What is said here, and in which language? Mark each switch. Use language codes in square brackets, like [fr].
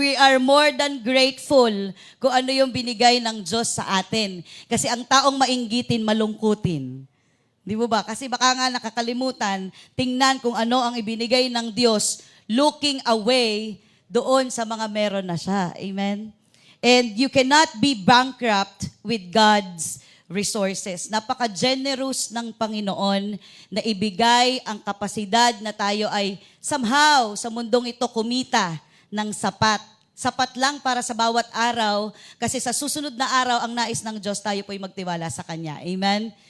[en] We are more than grateful [tl] kung ano yung binigay ng Diyos sa atin. Kasi ang taong mainggitin, malungkutin. Di ba ba? Kasi baka nga nakakalimutan, tingnan kung ano ang ibinigay ng Diyos, [en] looking away [tl] doon sa mga meron na siya. Amen? [en] And you cannot be bankrupt with God's resources. [tl] Napaka-generous ng Panginoon na ibigay ang kapasidad na tayo ay somehow sa mundong ito kumita ng sapat. Sapat lang para sa bawat araw kasi sa susunod na araw ang nais ng Diyos tayo po'y magtiwala sa Kanya. Amen?